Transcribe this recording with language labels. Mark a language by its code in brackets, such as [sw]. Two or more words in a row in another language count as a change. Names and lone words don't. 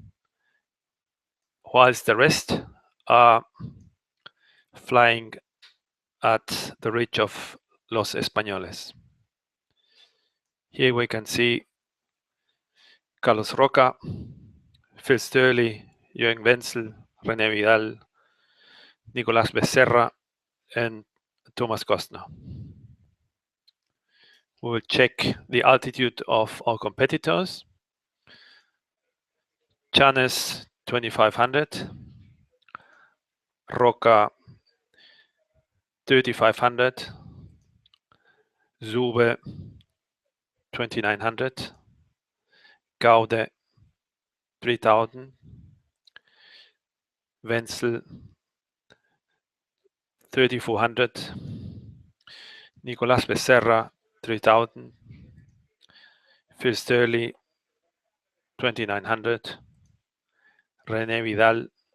[en] whilst the rest are flying at the ridge of Los Españoles. Here we can see Carlos Roca, Phil Sturley, Jürgen Wenzel, René Vidal, Nicolás Becerra, and Thomas Kostner. We will check the altitude of our competitors. Chanes 2500, Roca 3500, Zube 2900, Gaude 3000, Wenzel 3400, Nicolás Becerra 3000, Phil Sturley 2900, René Vidal